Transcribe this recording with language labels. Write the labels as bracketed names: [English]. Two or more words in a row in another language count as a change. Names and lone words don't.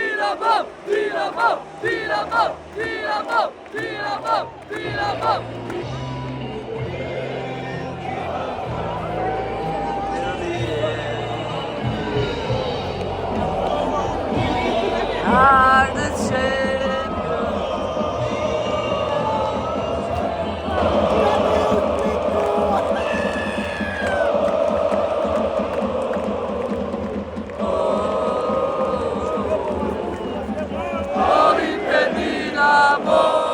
[Croatian] Dinamo, Dinamo, Dinamo, Dinamo, Dinamo, Dinamo. [English] Are the champions. [Croatian] Volite Dinamo.